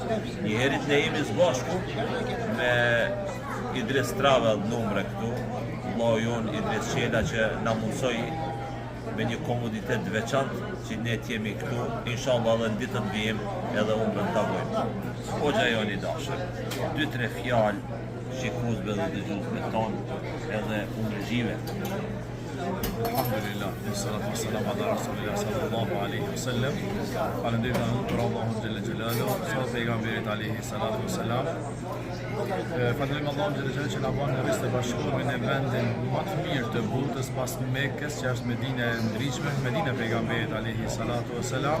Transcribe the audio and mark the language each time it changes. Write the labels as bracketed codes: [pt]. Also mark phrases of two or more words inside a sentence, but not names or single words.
[sq] Një herë ne jemi së bashku me Idris Travel numre këtu, Allahu jon Idris Qela që na mundsoi me një komoditet të veçantë që ne t'jemi këtu, inshallah edhe në ditën vijim edhe umrën ta bëjmë. Hoxha joni dashur, 2-3 fjalë shikuesve dhe dëgjuesve tonë edhe umrëgjive. [ar] الحمد لله، والصلاة والسلام على رسول الله صلى الله عليه وسلم. [sq] Falënderojmë për Allahun [ar] جل جلاله, [sq] sa pejgamberit [ar] عليه الصلاة والسلام. [sq] Falënderojmë Allahun [ar] جل جلاله [sq] që na bën në rreth të bashkuar në vendin më të mirë të botës pas Mekës, që është Medina e ndriçme, Medina e pejgamberit [ar] عليه الصلاة والسلام.